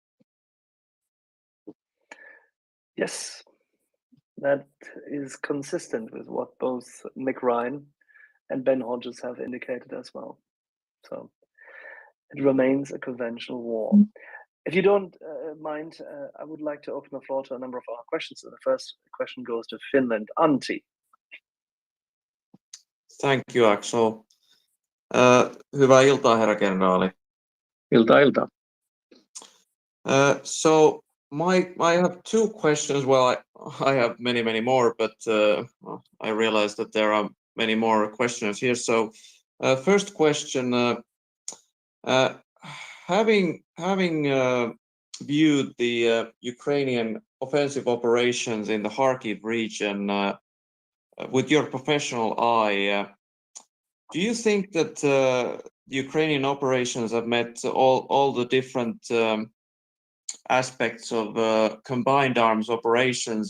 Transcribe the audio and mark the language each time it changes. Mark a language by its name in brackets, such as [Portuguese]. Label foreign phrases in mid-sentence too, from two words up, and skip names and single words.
[English] Yes, that is consistent with what both Mick Ryan and Ben Hodges have indicated as well. So it remains a conventional war. If you don't mind, I would like to open the floor to a number of our questions. And the first question goes to Finland. Antti. Thank you, Axel. [Finnish] Hyvää iltaa, herra kenraali. Ilta. [English] So I have two questions. Well, I have many more, but I realize that there are many more questions here. So first question, having viewed the Ukrainian offensive operations in the Kharkiv region with your professional eye, do you think that the Ukrainian operations have met all the different aspects of combined arms operations?